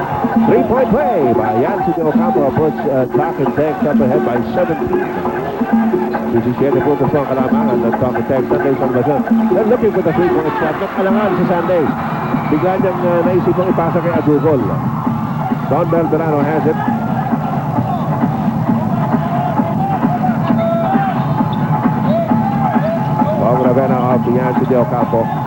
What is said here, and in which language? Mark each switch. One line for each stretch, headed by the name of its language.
English: 3-point play by Yancy Joa Campo puts Talking Tech up ahead by 17.
Filipino: 17 puntos ang kalamangan ng Talking Tech. Sunday Salvacion.
English: They're looking for the 3-point shot.
Filipino: Nakalangan si Sunday. Bigla niyang naisip mong ipasa kay Adugol.
English: Don Bel Banana has it. Ravena off the Yancy Del Campo.